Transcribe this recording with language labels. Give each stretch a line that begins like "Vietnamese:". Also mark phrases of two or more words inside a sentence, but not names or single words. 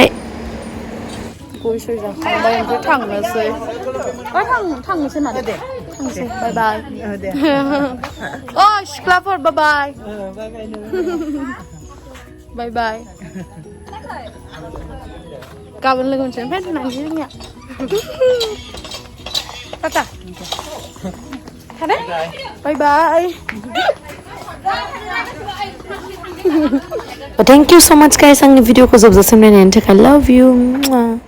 Bodo: गयसो जाखांबाय ओमफ्राय थांनोसै थांनोसै माथो दे थांनोसै बाय बाय अ सिख्लाफोर बाय बाय बाय बाय गाबोन लोगो मोनसै ओमफ्राय दोननांसै जोंनिया टाटा थादे बाय बाय
English: Thank you so much guys
Bodo: आंनि भिडिअखौ जोबजासिम नायनायनि थाखाय
English: love you